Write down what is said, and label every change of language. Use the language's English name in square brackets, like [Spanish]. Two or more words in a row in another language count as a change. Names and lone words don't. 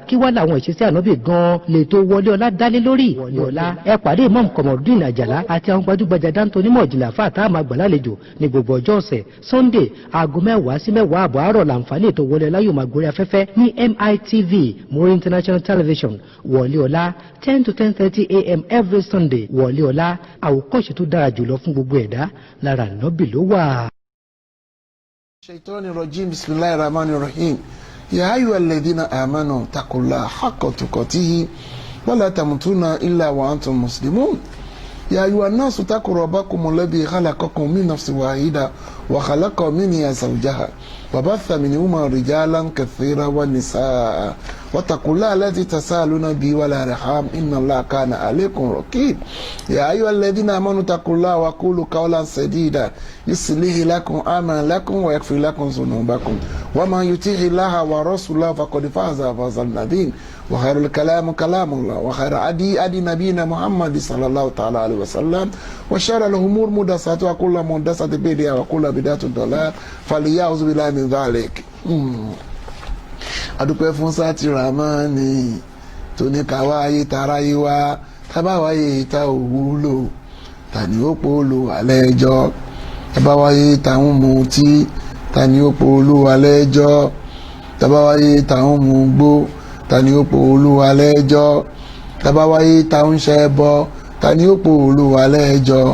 [Yoruba] Kí wá làwọn ìṣesí Ànábì gan-an lè tó wọlé ọlá dálé lórí. Wọlé ọlá ẹ pàdé Imam Komorudeen Àjàlá àti àwọn gbajúgbajà dáńtó onímọ̀ ìjìnlẹ̀ àfáà tá a máa gbà lálejò ní gbogbo ọjọ́ ọ̀sẹ̀. Sunday aago 10 sí 10 àbọ̀ àárọ̀ làǹfààní ètò wọlé ọlá yóò máa gorí afẹ́fẹ́ ní MITV Muri International Television. [English] Wọlé ọlá 10 to 10:30 a.m. every Sunday. [Yoruba] Wọlé ọlá àwòkọ́ṣe tó dára jùlọ fún gbogbo ẹ̀dá lára Ànábì ló wà. [Arabic] الشيطان الرجيم، بسم الله الرحمن الرحيم. يا أيها الذين آمنوا اتقوا الله حق تقاته ولا تموتن إلا وأنتم مسلمون. يا أيها الناس اتقوا ربكم الذي خلقكم من نفس واحدة وخلق منها زوجها وبث منهما رجالا كثيرا ونساء واتقوا الله الذي تساءلون به والارحام ان الله كان عليكم رقيب. يا ايها الذين امنوا اتقوا الله وقولوا قولا سديدا يصلح لكم اعمالكم ويغفر لكم ذنوبكم ومن يطع الله ورسوله فقد فاز فوزا عظيما. وخير الكلام كلام الله وخير هدي نبينا محمد صلى الله تعالى عليه وسلم وشر الامور محدثاتها وكل محدثة بدعة وكل بدعة ضلالة فليعوذ بالله من ذلك. [Yoruba] Adúpẹ́ fún Sátìrámánì tó ní ká wáyé taráyé wá, tábà wáyé ta òwúlò, tani ó polo alẹ́ ẹjọ́, tábà wáyé táwọn mutí, tani ó polo alẹ́ ẹjọ́, tábà wáyé táwọn mugbó, tani ó polo alẹ́ ẹjọ́, tábà wáyé táwọn ṣẹbọ, tani ó polo alẹ́ ẹjọ́.